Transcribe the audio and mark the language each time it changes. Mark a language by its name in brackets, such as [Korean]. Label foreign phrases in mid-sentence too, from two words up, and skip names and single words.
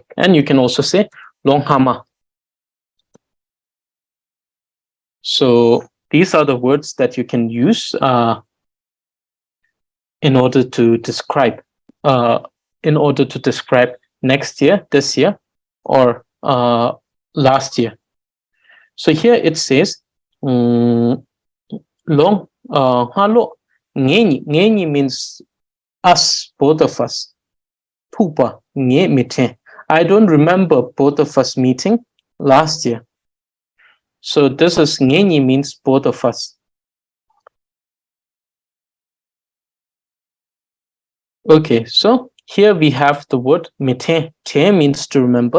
[English] And you can also say longhama. So these are the words that you can use in order to describe next year, this year, or last year. So here it says [Dzongkha] long halo ngeni [English] means us, both of us. [Dzongkha] Pupa nge mite. [English] I don't remember both of us meeting last year. So this is ngeni means both of us. Okay, so here we have the word mite. Te means to remember.